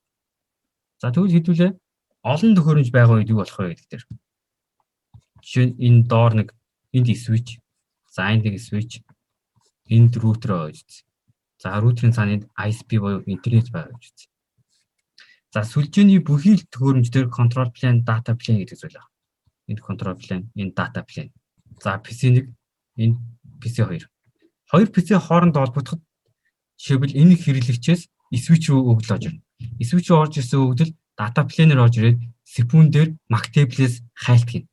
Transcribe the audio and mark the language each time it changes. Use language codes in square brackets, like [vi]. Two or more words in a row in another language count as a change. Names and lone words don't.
[mn] За тэгвэл хэдүүлээ олон төхөөрөмж байгаа үед юу болох вэ гэдэг дээр. Жишээ нь энэ доор нэг энд switch, за энд нэг switch, энд router байгаа гэж үзье. За router-ийн цаана ISP буюу интернет байгаа гэж үзье. За сүлжээний бүхий л төхөөрөмждөр [en] control plane, data plane [mn] гэдэг зүйл байна. Энд [en] control plane, [mn] энэ [en] data plane. [mn] За PC1, энэ PC2. Хоёр PC хоорондоо холбогдоход жишээлбэл энэ хэрэглэгчээс switch руу өгдөл орж ирнэ. Switch руу орж ирсэн өгдөл [en] data plane-ээр [mn] орж ирээд CPU дээр [en] MAC table-ээс [mn] хайлтдаг.